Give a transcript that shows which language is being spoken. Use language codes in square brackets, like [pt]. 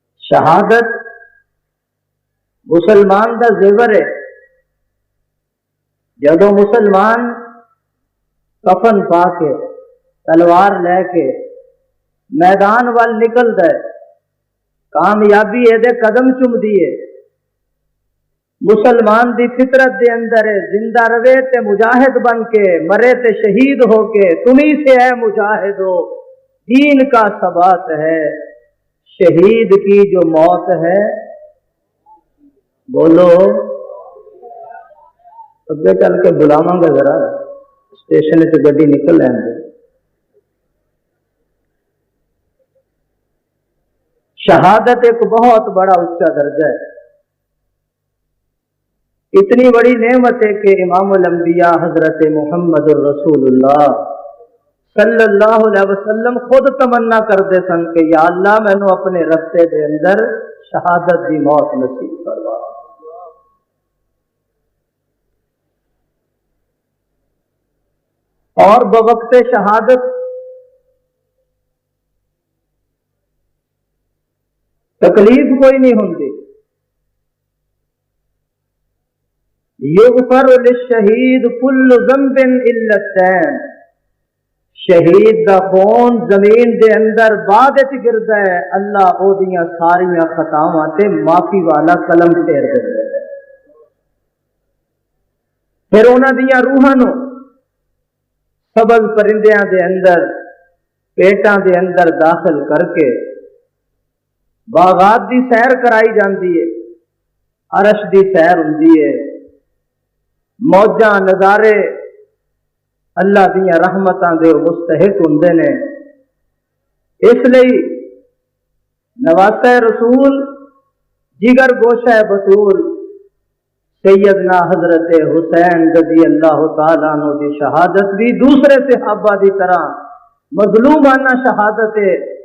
[pa] شہادت مسلمان دا زیور ہے. جدو مسلمان کفن پا کے تلوار لے کے میدان وال نکلدا ہے، کامیابی یہ قدم چوم دیے. مسلمان دی فطرت دے اندر ہے زندہ روے تے مجاہد بن کے، مرے تے شہید ہو کے. [ur] تمہیں سے ہے مجاہدو دین کا ثبات ہے، شہید کی جو موت ہے بولو. [pa] اگے چل کے بلاواں گا ذرا اسٹیشن سے گڈی نکل لین دے. [ur] شہادت ایک بہت بڑا اونچا درجہ ہے. [pa] اتنی بڑی نعمت ہے کہ امام الانبیاء حضرت محمد الرسول اللہ صلی اللہ علیہ وسلم خود تمنا کرتے سن کہ یا اللہ مینو اپنے رستے دے اندر شہادت دی موت نصیب فرما. [ur] اور بوقت شہادت تکلیف کوئی نہیں ہوتی. [ar] یغفر للشہید کل ذنب الا الدین، [pa] شہید دا خون زمین دے اندر بعد وچ گردا ہے، اللہ او دیاں ساریاں خطاواں تے معافی والا قلم پھیر دیندا ہے. پھر انہاں دیاں روحاں نو سبز پرندیاں دے اندر پیٹاں دے اندر داخل کر کے باغات دی سیر کرائی جاندی ہے، عرش دی سیر ہوندی ہے، موجاں نظارے اللہ دیاں رحمتاں دے مستحق ہوندے نے. اس لئی نواسہ رسول جگر گوشہ بطول سیدنا حضرت حسین رضی اللہ تعالیٰ عنہ دی شہادت بھی دوسرے صحابہ دی طرح مظلومانہ شہادت ہے.